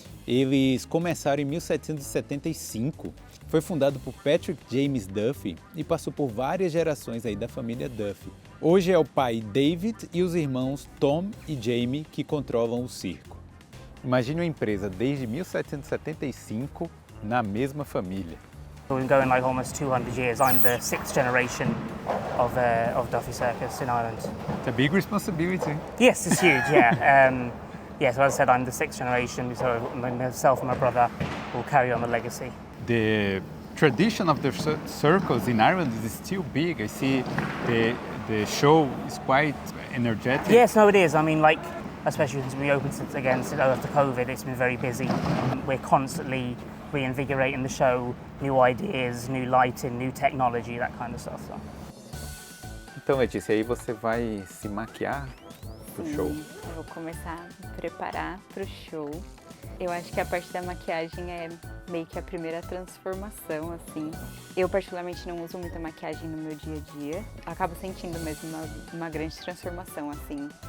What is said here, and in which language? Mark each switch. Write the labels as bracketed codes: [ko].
[pt] Eles começaram em 1775, foi fundado por Patrick James Duffy e passou por várias gerações aí da família Duffy. Hoje é o pai David e os irmãos Tom e Jamie que controlam o circo. Imagine uma empresa desde 1775 na mesma família. [en] We're going like almost 200 years. I'm the 6th generation of Duffy Circus in Ireland. It's a big responsibility. Yes, it's huge. Yeah. So as I said, I'm the 6th generation. So myself and my brother will carry on the legacy. The tradition of the circus in Ireland is still big. I see the show is quite energetic. Yes, no, it is. I mean, like, especially since we opened after COVID, it's been very busy. We're constantly reinvigorating the show, new ideas, new lighting, new technology, that kind of stuff. So. [pt] Então, Letícia, aí você vai se maquiar pro show? Eu vou começar a preparar pro show. Eu acho que a parte da maquiagem é meio que a primeira transformação, assim. Eu particularmente não uso muita maquiagem no meu dia a dia. Acabo sentindo mesmo uma grande transformação, assim.